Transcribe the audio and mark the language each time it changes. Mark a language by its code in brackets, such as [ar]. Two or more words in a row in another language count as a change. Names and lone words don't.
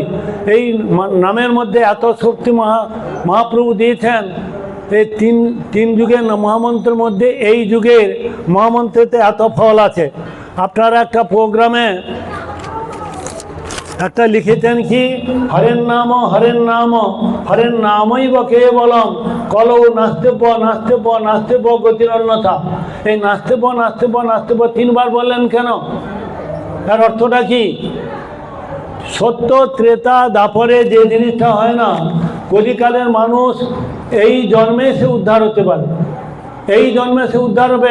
[bn] এই নামের মধ্যে এত শক্তি মহাপ্রভু দিয়েছেন। এই তিন যুগের মহামন্ত্রের মধ্যে এই যুগের মহামন্ত্রেতে এত ফল আছে। আপনারা একটা প্রোগ্রামে একটা লিখেছেন কি, [sa] হরের নাম হরের নামই বা কেবলম কলৌ নাস্তেব নাস্তেব নাস্তেব গতির অন্যথা। [bn] এই নাস্তেব নাস্তেব নাস্তেব 3 বার বললেন কেন? তার অর্থটা কি? সত্য ত্রেতা দাপরে যে জিনিসটা হয় না, কলিকালের মানুষ এই জন্মে সে উদ্ধার হতে পারে, এই জন্মে সে উদ্ধার হবে।